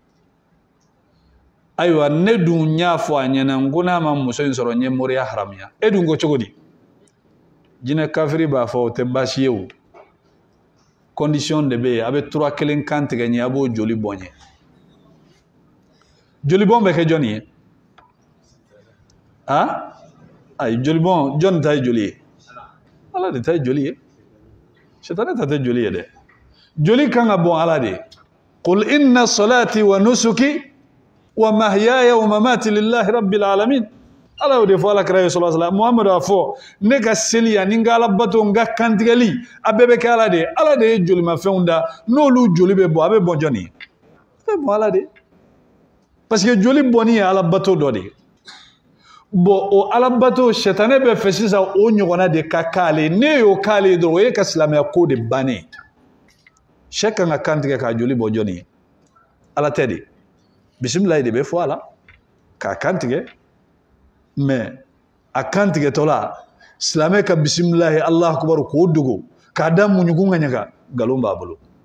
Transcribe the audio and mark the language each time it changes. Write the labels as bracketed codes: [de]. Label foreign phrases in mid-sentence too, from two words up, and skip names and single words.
[bm] ayiwa ne dun y'a fɔ a ɲɛna n ko n'a ma muso in sɔrɔ n ye moriya haramuya e dun ko cogo di jinɛ kafiri b'a fɔ o tɛ baasi ye o condition de bɛ yen a bɛ tura kelen kan tigɛ ɲɛ a b'o joli bɔn ɲɛ joli bɔn bɛ kɛ jɔnni ye ayi joli bɔn jɔnni ta ye joli ye ala de ta ye joli ye sitana ta tɛ joli ye dɛ joli kan ka bɔn ala de ye [ar] قل إن صلاتي ونسكي ومحياي و مماتي لله رب العالمين [bm] ala y'o de fɔ ala kira ye [ar] صلى الله عليه وسلم [bm] muhamadu a fɔ ne ka seli ani n ka ala bato n ka kantigɛli a bɛɛ bɛ kɛ ala de ye jolimafɛnw da n'olu joli bɛ bɔ a bɛ bɔ jɔnni ye a bɛ bɔ ala de [fr] parce que [bm] joli bɔnni ye ala bato dɔ de ye bon o ala bato sɛtanɛ bɛ fɛ sisan o ɲɔgɔnna de ka k'ale ne y'o k'ale dɔrɔn o ye ka silamɛya ko de bannen sɛ kan ka kantigɛ k'a joli bɔ jɔnni ye ala tɛ de bisimilayi de bɛ fɔ a la k'a kantigɛ mais a kantigɛtɔla silamɛ ka [ar] بسم الله الله أكبر [bm] k'o dogo k'a da muɲugun ka ɲaga nkalon b'a bolo